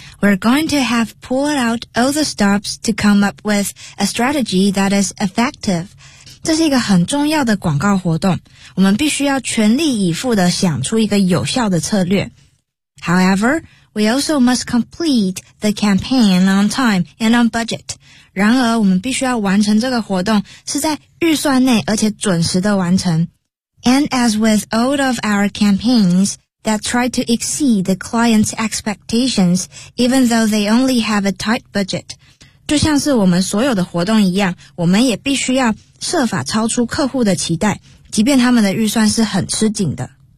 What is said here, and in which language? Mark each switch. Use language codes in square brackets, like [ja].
[en] We're going to have pulled out all the stops to come up with a strategy that is effective. [zh] 这是一个很重要的广告活动，我们必须要全力以赴地想出一个有效的策略。 [en] However, we also must complete the campaign on time and on budget. [zh] 然而我们必须要完成这个活动是在预算内而且准时地完成。 [en] And as with all of our campaigns,that try to exceed the client's expectations, even though they only have a tight budget. [zh] 就像是我们所有的活动一样，我们也必须要设法超出客户的期待，即便他们的预算是很吃紧的。